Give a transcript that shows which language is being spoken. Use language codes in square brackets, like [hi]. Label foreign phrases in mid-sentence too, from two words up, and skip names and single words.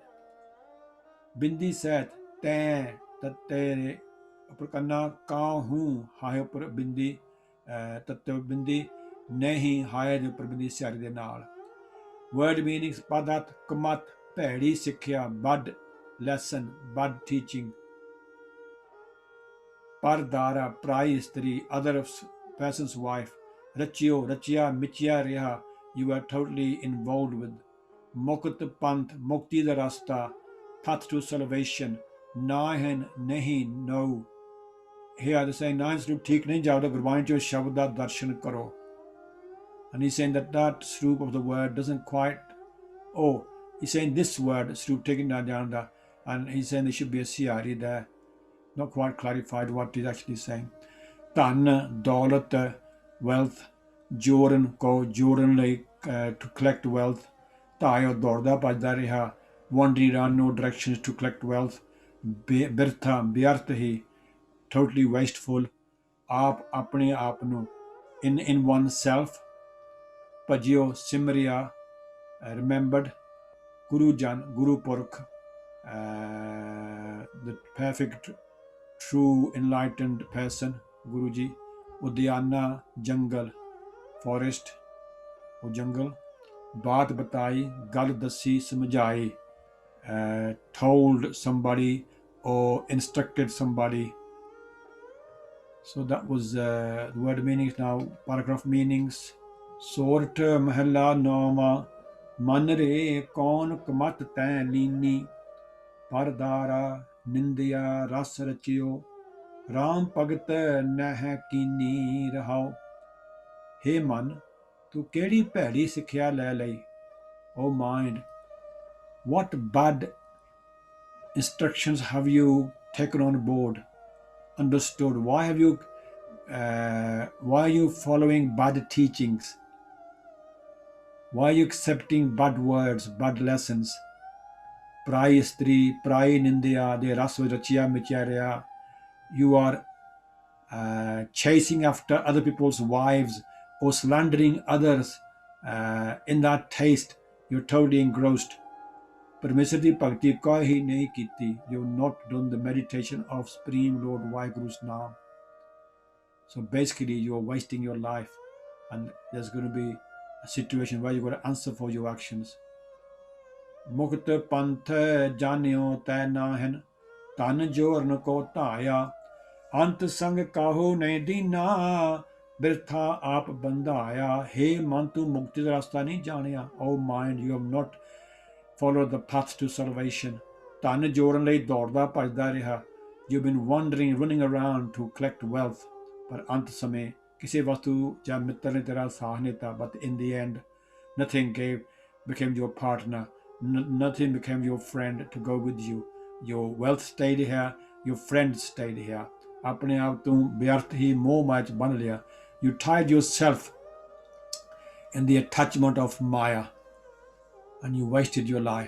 [pa] ਬਿੰਦੀ ਸਹਿਤ ਤੈ ਤਤੇ ਉੱਪਰ ਕੰਨਾ, ਕਾਹੂ ਹਾਏ ਉੱਪਰ ਬਿੰਦੀ, ਤਤੇ ਬਿੰਦੀ, ਨਹੀਂ ਹਾਏ ਦੇ ਉੱਪਰ ਬਿੰਦੀ ਸਿਆਰੀ ਦੇ ਨਾਲ। [en] word meanings. [pa] ਪਦਾਰਥ ਕਮਤ ਭੈੜੀ ਸਿੱਖਿਆ, [en] bad lesson, bad teaching. [pa] ਪਰਦਾਰਾ ਪਰਾਈ ਇਸਤਰੀ, [en] other persons wife. [pa] ਰਚਿਓ ਰਚਿਆ ਮਿਚਿਆ ਰਿਹਾ, [en] you are totally involved with. [pa] ਮੁਕਤ ਪੰਥ ਮੁਕਤੀ ਦਾ ਰਸਤਾ, [en] path to salvation। [pa] ਨਾਹਨ ਨਹੀਂ, [en] no। Here they say [pa] ਨਾਹਨ ਸਰੂਪ ਠੀਕ ਨਹੀਂ ਜਾਪਦਾ, ਗੁਰਬਾਣੀ ਚ ਸ਼ਬਦ ਦਾ ਦਰਸ਼ਨ ਕਰੋ। [en] And he's saying that ਸਰੂਪ of the word doesn't quite, he's saying this word [pa] ਸਰੂਪ ਠੀਕ ਨਹੀਂ ਜਾਣਦਾ, [en] and he's saying there should be a ਸਿਆਰੀ there, not quite clarified what he's actually saying। [pa] ਧਨ ਦੌਲਤ wealth, ਜੋਰਨ ਕੋ ਜੋੜਨ ਲਈ, [en] to collect wealth। [pa] ਧਾਇਓ ਦੌੜਦਾ ਭੱਜਦਾ ਰਿਹਾ, [en] wandering around no directions to collect wealth। [pa] ਬਿਰਥਾ ਵਿਅਰਥ ਹੀ, [en] totally wasteful। [pa] ਆਪ ਆਪਣੇ ਆਪ ਨੂੰ, [en] in oneself। [pa] ਭਜਿਓ ਸਿਮਰਿਆ, remembered। ਗੁਰੂ ਜਨ ਗੁਰੂ ਪੁਰਖ, [en] the perfect true enlightened person, [pa] ਗੁਰੂ ਜੀ। ਉਦਿਆਨਾ ਜੰਗਲ, ਫੋਰੈਸਟ, ਉਹ ਜੰਗਲ। ਬਾਤ ਬਤਾਈ ਗੱਲ ਦੱਸੀ ਸਮਝਾਈ, [en] told somebody or instructed somebody। So that was the word meanings। Now paragraph meanings। [pa] ਸੋਰਠ ਮਹੱਲਾ ਨੌਵਾਂ। ਮਨ ਰੇ ਕੌਣ ਕਮਤ ਤੈ ਲੀਨੀ, ਪਰਦਾਰਾ ਨਿੰਦਿਆ ਰਸ ਰਚਿਓ, ਰਾਮ ਭਗਤ ਨਹਿ ਕੀਨੀ ਰਹਾਓ। ਹੇ ਮਨ, ਤੂੰ ਕਿਹੜੀ ਭੈੜੀ ਸਿੱਖਿਆ ਲੈ ਲਈ। [en] O mind, what bad instructions have you taken on board, understood? Why are you following bad teachings? Why are you accepting bad words, bad lessons? [pa] ਪਰਾਈ ਇਸਤਰੀ, ਪਰਾਈ ਨਿੰਦਿਆ, ਦੇ ਰਸ ਰਚਿਆ ਮਿਚਿਆ. [en] You are chasing after other people's wives or slandering others। in that taste you're totally engrossed। [pa] ਪਰਮੇਸ਼ਰ ਦੀ ਭਗਤੀ ਕੋਈ ਹੀ ਨਹੀਂ ਕੀਤੀ। [en] you've not done the meditation of Supreme Lord Vaheguru's name। so basically you're wasting your life, and there's going to be a situation where you've got to answer for your actions। [pa] ਮੁਕਤ ਪੰਥ ਜਾਣਿਓ ਤੈ ਨਾਹਨ, ਤਨ ਜੋਰਨ ਕੋ ਧਾਇਆ। ਅੰਤ ਸੰਗ ਕਾਹੂ ਨਹੀਂ ਦੀਨਾ, ਬਿਰਥਾ ਆਪ ਬੰਧਾਇਆ। ਹੇ ਮਨ, ਤੂੰ ਮੁਕਤੀ ਦਾ ਰਸਤਾ ਨਹੀਂ ਜਾਣਿਆ। [en] O mind, you have not followed the path to salvation। [pa] ਧਨ ਜੋੜਨ ਲਈ ਦੌੜਦਾ ਭੱਜਦਾ ਰਿਹਾ। [en] You've been wandering, running around to collect wealth। [pa] ਪਰ ਅੰਤ ਸਮੇਂ ਕਿਸੇ ਵਸਤੂ ਜਾਂ ਮਿੱਤਰ ਨੇ ਤੇਰਾ ਸਾਥ ਨਹੀਂ ਦਿੱਤਾ। [en] But in the end, nothing became your partner। Nothing became your friend to go with you। your wealth stayed here, your friends stayed here. [pa] ਆਪਣੇ ਆਪ ਤੂੰ ਵਿਅਰਥ ਹੀ ਮੋਹ ਮਾਇਆ ਚ ਬਨ ਲਿਆ. [en] You tied yourself in the attachment of Maya and you wasted your life.